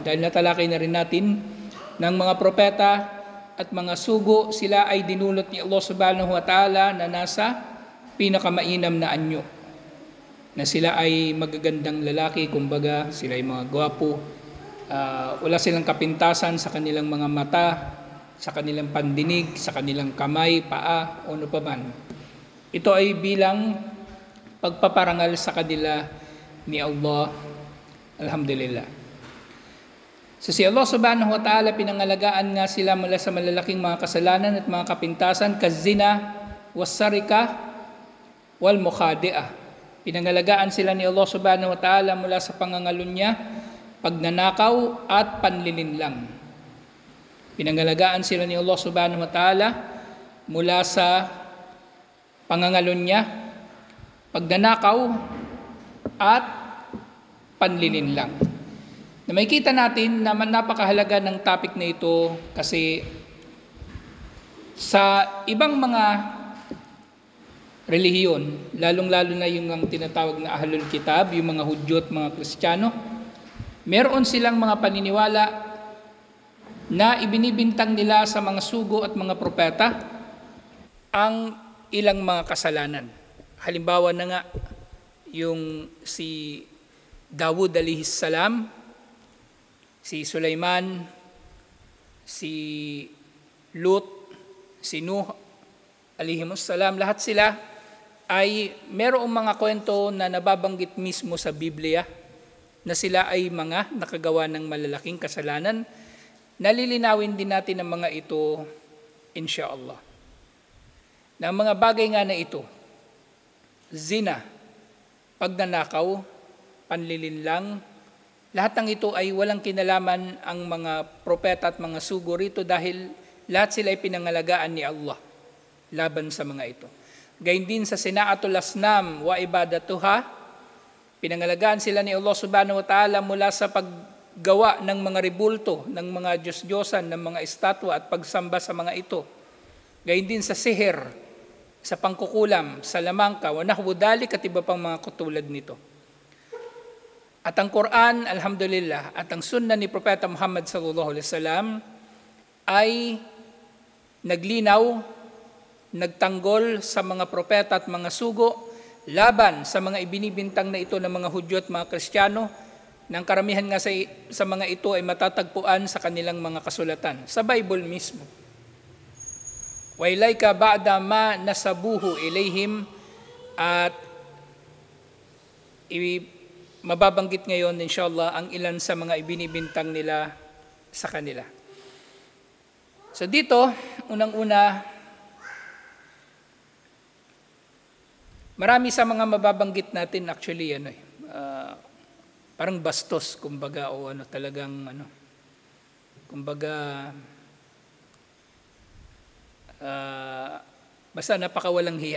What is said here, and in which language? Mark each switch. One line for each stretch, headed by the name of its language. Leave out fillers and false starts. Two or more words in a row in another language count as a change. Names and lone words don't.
Filipino: Dahil natalakay na rin natin ng mga propeta at mga sugo, sila ay dinulot ni Allah
Arabic: سبحانه وتعالى
Filipino: na nasa pinakamainam na anyo. Na sila ay magagandang lalaki, kumbaga sila ay mga gwapo. Wala silang kapintasan sa kanilang mga mata, sa kanilang pandinig, sa kanilang kamay, paa, o ano pa man. Ito ay bilang pagpaparangal sa kanila ni Allah. Alhamdulillah. So si Allah
Arabic: سبحانه وتعالى
Filipino: pinangalagaan nga sila mula sa malalaking mga kasalanan at mga kapintasan,
Arabic: كالزنا والسرقة والمخادعة.
Filipino: Pinangalagaan sila ni Allah
Arabic: سبحانه وتعالى
Filipino: mula sa pangangalunya, pagnanakaw at panlilinlang. Pinangalagaan sila ni Allah
Arabic: سبحانه وتعالى
Filipino: mula sa pangangalunya, pagnanakaw at panlilinlang. Na makikita natin na napakahalaga ng topic na ito kasi sa ibang mga relihiyon, lalong-lalo na yung tinatawag na
Arabic: أهل الكتاب,
Filipino: yung mga Hudyo at mga Kristiyano, meron silang mga paniniwala na ibinibintang nila sa mga sugo at mga propeta ang ilang mga kasalanan. Halimbawa na nga, yung si Dawud
Arabic: عليه السلام,
Filipino: si Sulaiman, si Lut, si Nuh
Arabic: عليهم السلام,
Filipino: lahat sila ay merong mga kwento na nababanggit mismo sa Biblia na sila ay mga nakagawa ng malalaking kasalanan. Nalilinawin din natin ang mga ito insyaAllah. Na mga bagay nga na ito, zina, pagnanakaw, panlilinlang, lahat ng ito ay walang kinalaman ang mga propeta at mga sugo rito dahil lahat sila ay pinangalagaan ni Allah laban sa mga ito. Gayun din sa
Arabic: صناعة الأصنام وعبادتها,
Filipino: pinangalagaan sila ni Allah
Arabic: سبحانه وتعالى
Filipino: mula sa paggawa ng mga ribulto, ng mga Diyos-Diyosan, ng mga estatwa at pagsamba sa mga ito. Gayun din sa sihir, sa pangkukulam, sa lamangka,
Arabic: ونحو ذلك
Filipino: at iba pang mga katulad nito. At ang Quran, alhamdulillah, at ang sunnah ni Propeta Muhammad
Arabic: صلى الله عليه وسلم
Filipino: ay naglinaw, nagtanggol sa mga propeta at mga sugo laban sa mga ibinibintang na ito ng mga Hudyo at mga Kristiyano, nang karamihan nga sa mga ito ay matatagpuan sa kanilang mga kasulatan, sa Bible mismo.
Arabic: وإليك بعض ما نسبوه إليهم,
Filipino: at mababanggit ngayon inshallah ang ilan sa mga ibinibintang nila sa kanila. So dito, unang-una, marami sa mga mababanggit natin actually parang bastos kumbaga, o talagang kumbaga basta napakawalang hiya.